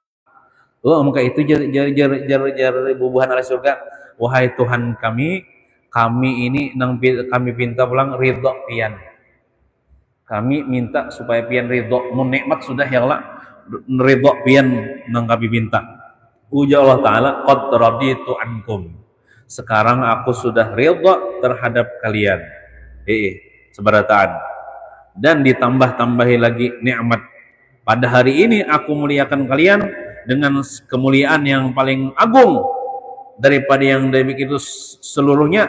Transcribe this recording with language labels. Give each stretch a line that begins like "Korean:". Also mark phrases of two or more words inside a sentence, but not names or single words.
Banjar: Maka itu jar bubuhan ahli surga, wahai Tuhan kami ini kami pinta pulang ridho pian. Kami minta supaya pian ridho, mun nikmat sudah ya Allah ridho pian nang kami pinta. Uja Allah Ta'ala,
Arabic: قد رضيت عنكم,
Banjar: sekarang aku sudah ridho terhadap kalian. Seberataan. Dan ditambah-tambahi lagi nikmat. Pada hari ini aku muliakan kalian dengan kemuliaan yang paling agung daripada yang demikian itu seluruhnya.